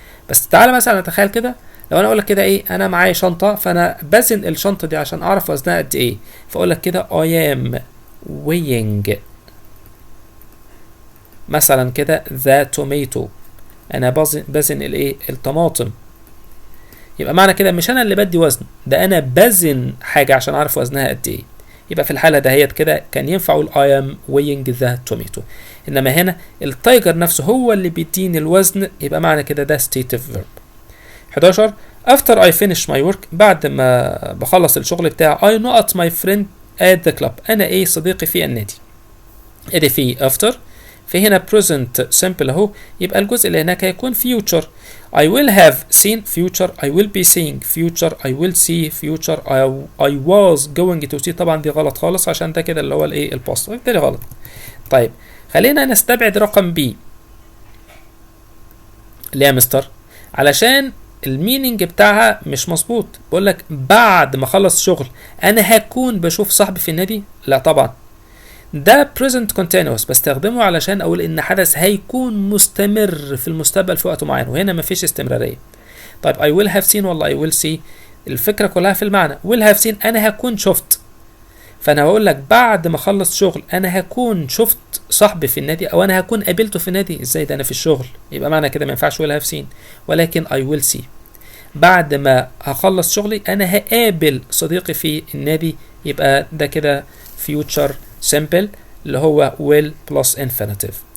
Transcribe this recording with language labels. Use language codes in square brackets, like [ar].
[ar] بس تعالى مثلا نتخيل كده، لو انا اقول لك كده ايه، انا معايا شنطة فانا بزن الشنطة دي عشان اعرف وزنها قد ايه، فاقول لك كده [en] I am weighing [ar] مثلا كده [en] the tomato، [ar] انا بزن الايه؟ الطماطم. يبقى معنى كده مش انا اللي بدي وزن، ده انا بزن حاجة عشان اعرف وزنها قد ايه. يبقى في الحالة دهيت كده كان ينفع اقول [en] I am weighing the tomato. [ar] انما هنا التايجر نفسه هو اللي بيديني الوزن، يبقى معنى كده ده stative verb. 11 [en] after I finish my work، [ar] بعد ما بخلص الشغل بتاعي [en] I not my friend at the club، [ar] انا ايه؟ صديقي في النادي. ادي في after، في هنا present simple اهو، يبقى الجزء اللي هناك هيكون future. [en] I will have seen future، I will be seeing future، I will see future، I was going to see. [ar] طبعا دي غلط خالص عشان ده كده اللي هو الايه؟ الباست، بالتالي غلط. طيب خلينا نستبعد رقم بي. ليه يا مستر؟ علشان المينينج بتاعها مش مظبوط. بقول لك بعد ما اخلص شغل انا هكون بشوف صاحبي في النادي، لا طبعا ده present continuous بستخدمه علشان اقول ان حدث هيكون مستمر في المستقبل في وقت معين، وهنا مفيش استمرارية. طيب [en] I will have seen [ar] ولا [en] I will see؟ [ar] الفكرة كلها في المعنى. will have seen انا هكون شفت، فانا هقول لك بعد ما اخلص شغل انا هكون شفت صاحبي في النادي، او انا هكون قابلته في النادي. ازاي ده انا في الشغل؟ يبقى معنى كده ما ينفعش will have seen، ولكن [en] I will see. [ar] بعد ما هخلص شغلي انا هقابل صديقي في النادي، يبقى ده كده future simple اللي هو will plus infinitive.